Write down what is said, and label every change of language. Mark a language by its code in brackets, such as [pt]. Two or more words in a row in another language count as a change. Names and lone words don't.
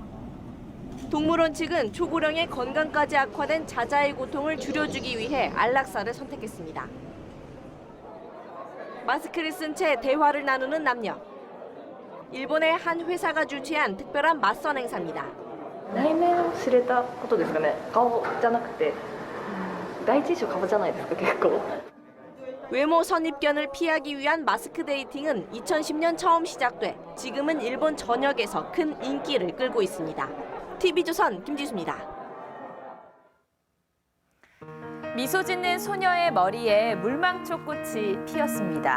[ko] 동물원 측은 초고령의 건강까지 악화된 자자의 고통을 줄여주기 위해 안락사를 선택했습니다. 마스크를 쓴 채 대화를 나누는 남녀. 일본의 한 회사가 주최한 특별한 맞선 행사입니다. [ja] 内面を知れたことですかね。顔じゃなくて第一印象顔じゃないですか結構。 [ko] 외모 선입견을 피하기 위한 마스크 데이팅은 2010년 처음 시작돼 지금은 일본 전역에서 큰 인기를 끌고 있습니다. TV조선 김지수입니다. 미소 짓는 소녀의 머리에 물망초 꽃이 피었습니다.